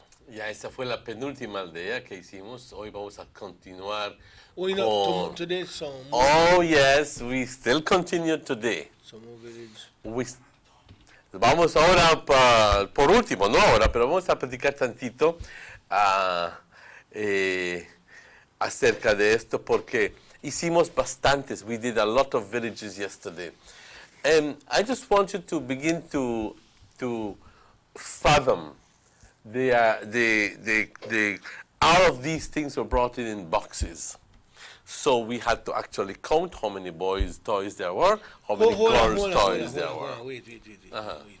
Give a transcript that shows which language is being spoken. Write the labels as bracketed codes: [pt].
[es] Ya esa fue la penúltima aldea que hicimos. Hoy vamos a continuar [en] Oh, you know, today some more. Oh, yes, we still continue today. Some more village. [es] Vamos ahora, por último, no ahora, pero vamos a platicar tantito acerca de esto porque hicimos bastantes. [en] We did a lot of villages yesterday. And I just want you to begin to fathom all of these things were brought in boxes. So we had to actually count how many boys' toys there were, how many girls' toys there were.